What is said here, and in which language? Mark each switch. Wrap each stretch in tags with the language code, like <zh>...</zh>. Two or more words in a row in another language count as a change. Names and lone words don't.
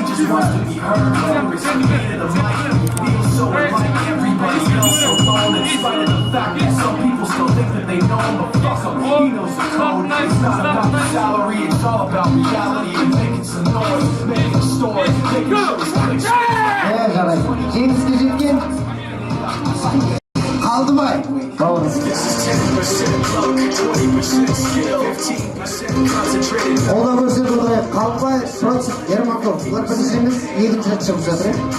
<en>wants to be heard, whether it's me or the mic. He feels so alike, everybody feels so alone. In spite of the fact that some people still think that they know him, but fuck him, he knows the code. It's not about the salary, it's all about reality and making some noise, making a story, making sure it's clicks.</en> <kk>Жарайды. Жеңіске жеткен Қалдыбай бауырымыз. Қолдау көрсетіп отырайық. Қалдыбай, Против, Ермаков. Бұлар біріншіміз екінші рет шығып жатыр.</kk>